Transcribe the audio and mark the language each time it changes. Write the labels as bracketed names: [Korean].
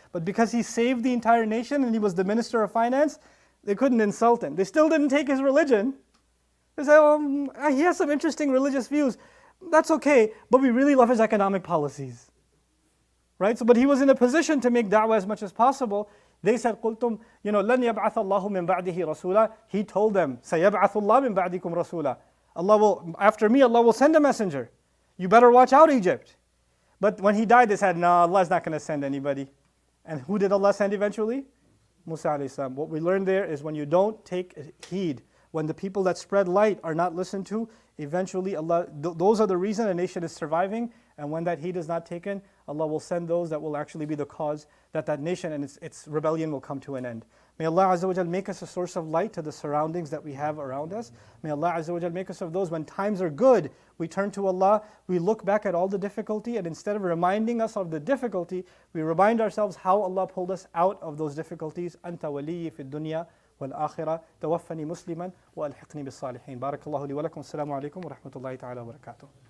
[English] But because he saved the entire nation and he was the minister of finance, they couldn't insult him. They still didn't take his religion. They say, he has some interesting religious views. That's okay, but we really love his economic policies. Right? So, but he was in a position to make da'wah as much as possible. They said, [Arabic] قُلْتُمْ لَنْ يَبْعَثَ اللَّهُ مِنْ بَعْدِهِ رَسُولًا. [English] He told them, [Arabic] سَيَبْعَثُ اللَّهُ مِنْ بَعْدِكُمْ رَسُولًا. [English] After me, Allah will send a messenger. You better watch out, Egypt. But when he died, they said, no, Allah is not going to send anybody. And who did Allah send eventually? Musa alayhi salam. What we learned there is when you don't take heed, when the people that spread light are not listened to, eventually Allah, those are the reason a nation is surviving. And when that heed is not taken, Allah will send those that will actually be the cause that nation and its rebellion will come to an end. May Allah Azza wa Jal make us a source of light to the surroundings that we have around us. May Allah Azza wa Jal make us of those when times are good, we turn to Allah, we look back at all the difficulty, and instead of reminding us of the difficulty, we remind ourselves how Allah pulled us out of those difficulties. [Arabic] أنت ولي في الدنيا والآخرة توفني مسلما وألحقني بالصالحين. بارك الله لي ولكم. السلام عليكم ورحمة الله تعالى وبركاته.